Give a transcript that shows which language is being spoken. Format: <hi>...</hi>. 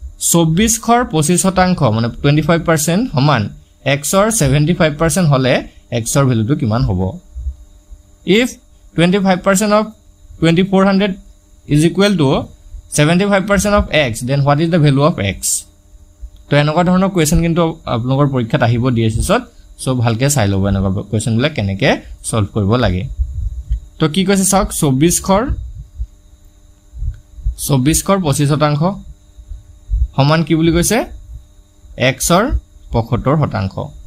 <as>24ৰ 25% মানে 25% সমান xৰ 75% হ'লে xৰ ভেলুটো কিমান হ'ব?</as> <en>If 25% of 2400 is equal to 75% of x, then what is the value of x?</en> <as>তো এনেকুৱা ধৰণৰ কুৱেশ্যন কিন্তু আপোনালোকৰ পৰীক্ষাত আহিব DSS-ত। সো ভালকৈ চাই ল'ব এনেকুৱা কুৱেশ্যনবিলাক কেনেকৈ ছল্ভ কৰিব লাগে। তো কি কৈছে চাওক, 24ৰ 25% সমান কি বুলি কৈছে, xৰ 75%।</as>